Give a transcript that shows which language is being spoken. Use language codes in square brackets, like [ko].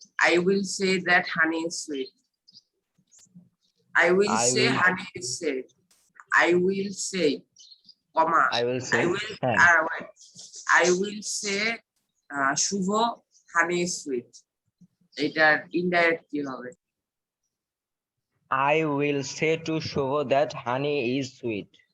[en] I will say that honey is sweet. I will say honey is sweet. I will say, comma. I will say, wait. I will say শুভ honey sweet, [bn] এটার indirect কি হবে? [en] I will say to Shubho that honey is sweet.